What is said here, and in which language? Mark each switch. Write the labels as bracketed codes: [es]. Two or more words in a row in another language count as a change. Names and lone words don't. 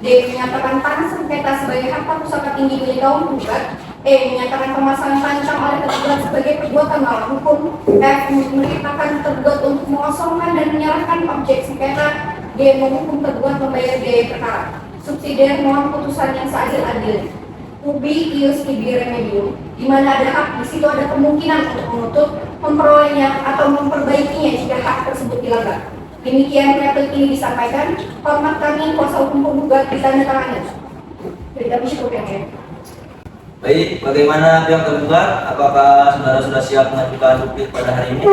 [id] Menyatakan tanah sengketa sebagai harta pusaka tinggi milik kaum penggugat. E. Menyatakan pemasangan pancang oleh tergugat sebagai perbuatan melawan hukum. F. Memerintahkan tergugat untuk mengosongkan dan menyerahkan objek sengketa. G. Menghukum tergugat membayar biaya perkara. Subsidiar mohon putusan yang seadil-adilnya. [la] Ubi ius ibi remedium, [id] di mana ada hak, di situ ada kemungkinan untuk menutup, memperolehnya atau memperbaikinya jika hak tersebut dilanggar. Demikian replik ini disampaikan. Hormat kami kuasa hukum penggugat ditandatangani. Jadi kami cukup yang ya. Baik, bagaimana pihak tergugat? Apakah saudara sudah siap mengajukan replik pada hari ini?